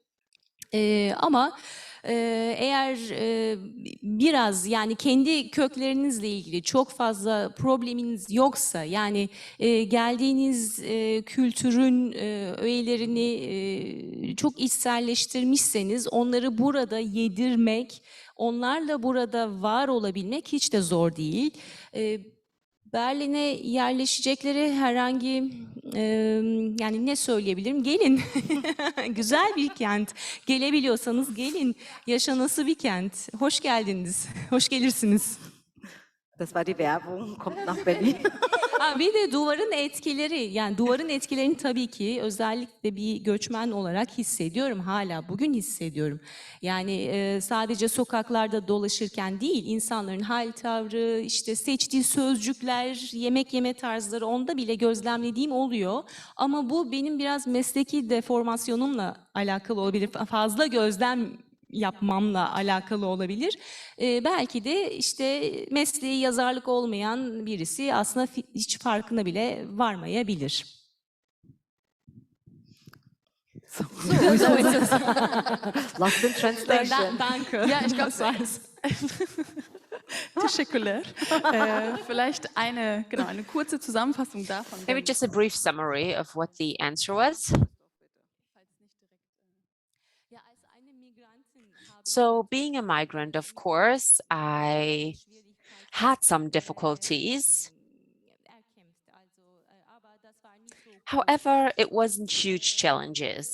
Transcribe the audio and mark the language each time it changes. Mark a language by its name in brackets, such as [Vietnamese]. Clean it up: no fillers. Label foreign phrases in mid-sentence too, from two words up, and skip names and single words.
[Turkish] Ama eğer biraz yani kendi köklerinizle ilgili çok fazla probleminiz yoksa, yani geldiğiniz kültürün öğelerini çok içselleştirmişseniz, onları burada yedirmek, onlarla burada var olabilmek hiç de zor değil. Berlin'e yerleşecekleri herhangi yani ne söyleyebilirim? Gelin. Güzel bir kent. Gelebiliyorsanız gelin. Yaşanası bir kent. Hoş geldiniz. Hoş gelirsiniz. [German] Das war die Werbung, kommt nach Berlin. [Turkish] Bir de duvarın etkileri, yani duvarın etkilerini tabii ki özellikle bir göçmen olarak hissediyorum, hala bugün hissediyorum. Yani sadece sokaklarda dolaşırken değil, insanların hal tavrı, işte seçtiği sözcükler, yemek yeme tarzları, onda bile gözlemlediğim oluyor. Ama bu benim biraz mesleki deformasyonumla alakalı olabilir, fazla gözlem yapmamla alakalı olabilir. Belki de işte mesleği yazarlık olmayan birisi aslında hiç farkına bile varmayabilir. [English] Lost in translation. [German] Danke. Ja, ich glaube, Teşekkürler. Vielleicht eine kurze Zusammenfassung davon. [English] Maybe just a brief summary of what the answer was. So being a migrant, of course, I had some difficulties. However, it wasn't huge challenges.